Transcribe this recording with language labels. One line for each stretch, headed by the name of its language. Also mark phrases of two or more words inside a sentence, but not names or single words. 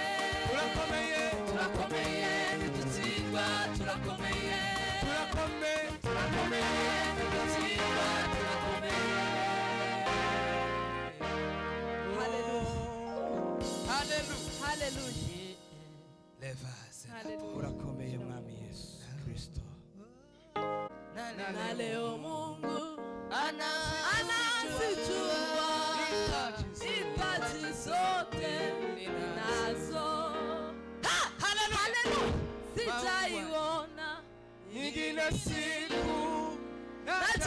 Kinyarwanda: Turakomeye ntidutsindwa, turakomeye. Turakomeye ntidutsindwa, turakomeye. Hallelujah. Urakomeye mwami Yesu Kristo.
Swahili: Na leo Mungu anazijua hitaji zote ninazo. Hallelujah. Sitaiona nyingine siku na